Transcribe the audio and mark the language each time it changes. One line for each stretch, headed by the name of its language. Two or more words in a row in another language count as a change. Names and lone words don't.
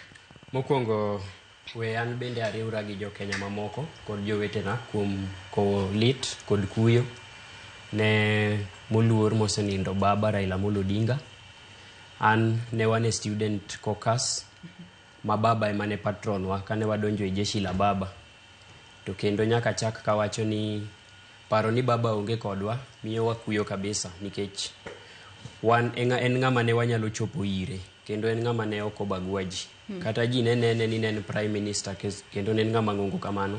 Luo (Kenya and Tanzania): Mokwongo we an bende ariwra gi jo Kenya mamoko kod jowetena kuom kowo lit kod kuyo ne moluor mosenindo baba Raila Amolo Odinga. An ne wane
English: student caucus
Luo (Kenya and Tanzania): ma baba emane patron wa kane wadonjo e jeshi la baba. To kendo nyaka chak kawacho ni paro ni baba onge kodwa miyo wakuyo kabisa nikech wan en ng'ama ne wanyalo chopo ire kendo en ng'ama ne ok obagwaji. Kata ji ne nene ni ne en
English: prime minister
Luo (Kenya and Tanzania): kendo ne en ng'ama ng'ongo kamano.